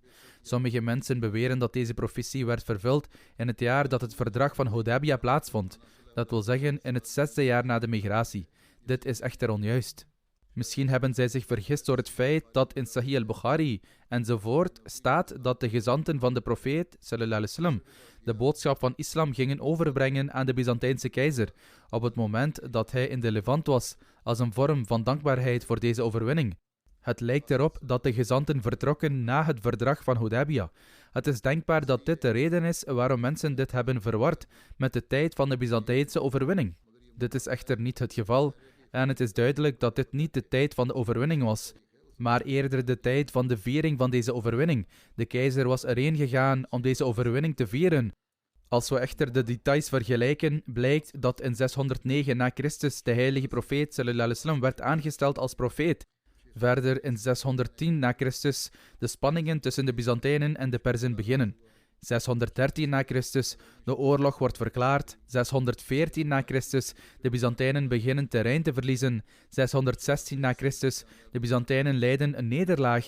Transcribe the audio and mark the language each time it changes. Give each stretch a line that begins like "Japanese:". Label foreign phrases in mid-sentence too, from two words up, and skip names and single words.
Dutch: Sommige mensen beweren dat deze profetie werd vervuld in het jaar dat het verdrag van Hudaybiyah plaatsvond. Dat wil zeggen in het 6e jaar na de migratie. Dit is echter onjuist. Misschien hebben zij zich vergist door het feit dat in Sahih al-Bukhari enzovoort staat dat de gezanten van de profeet
Arabic: صلى الله عليه وسلم
Dutch: de boodschap van islam gingen overbrengen aan de Byzantijnse keizer op het moment dat hij in de Levant was, als een vorm van dankbaarheid voor deze overwinning. Het lijkt erop dat de gezanten vertrokken na het verdrag van Hudaybiyah. Het is denkbaar dat dit de reden is waarom mensen dit hebben verward met de tijd van de Byzantijnse overwinning. Dit is echter niet het geval en het is duidelijk dat dit niet de tijd van de overwinning was, maar eerder de tijd van de viering van deze overwinning. De keizer was erheen gegaan om deze overwinning te vieren. Als we echter de details vergelijken, blijkt dat in 609 na Christus de heilige profeet
Arabic: صلى الله عليه وسلم
Dutch: werd aangesteld als profeet. Verder in 610 na Christus de spanningen tussen de Byzantijnen en de Perzen beginnen. 613 na Christus, de oorlog wordt verklaard. 614 na Christus, de Byzantijnen beginnen terrein te verliezen. 616 na Christus, de Byzantijnen lijden een nederlaag.